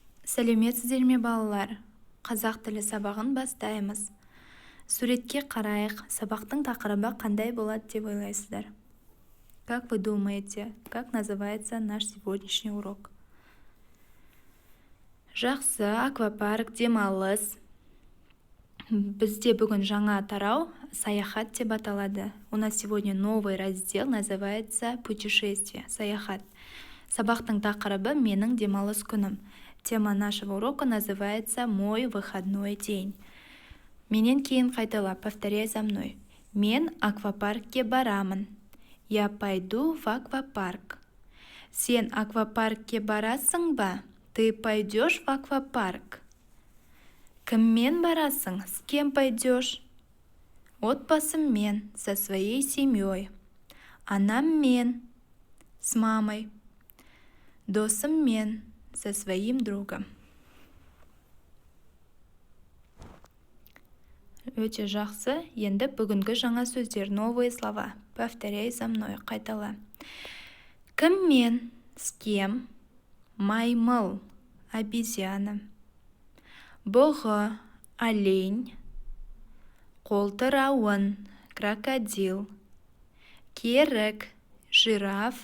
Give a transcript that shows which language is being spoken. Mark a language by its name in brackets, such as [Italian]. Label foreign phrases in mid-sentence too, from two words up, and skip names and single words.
[Kazakh] Сәлеметсіздер ме балалар? Қазақ тілі сабағын бастаймыз. Суретке қарайық. Сабақтың тақырыбы қандай болады деп ойлайсыздар? [Russian] Как вы думаете, как называется наш сегодняшний урок? [Kazakh] Жақсы, аквапарк, демалыс. Бізде бүгін жаңа тарау саяхат деп аталады. [Russian] У нас сегодня новый раздел, называется путешествие, [Kazakh] саяхат. Сабақтың тақырыбы менің демалыс күнім. [Russian] Тема нашего урока называется «Мой выходной день». [Kazakh] Менен кейін қайталап, [Russian] повторяй за мной. [Kazakh] Мен аквапаркке барамын. [Russian] Я пойду в аквапарк. [Kazakh] Сен аквапаркке барасың ба? [Russian] Ты пойдешь в аквапарк. [Kazakh] Кіммен барасың? [Russian] С кем пойдешь? Отбасыммен, со своей семьей. Анаммен, с мамой. Досыммен, со своим другом. [Kazakh] Өте жақсы. Енді бүгінгі жаңа сөздер, [Russian] новые слова. Повторяй за мной, [Kazakh] қайтала. [Russian] Кіммен, с кем? Маймыл, обезьяна. [Kazakh] Бұғы, олень. Қолтырауын, крокодил. Керік, жираф.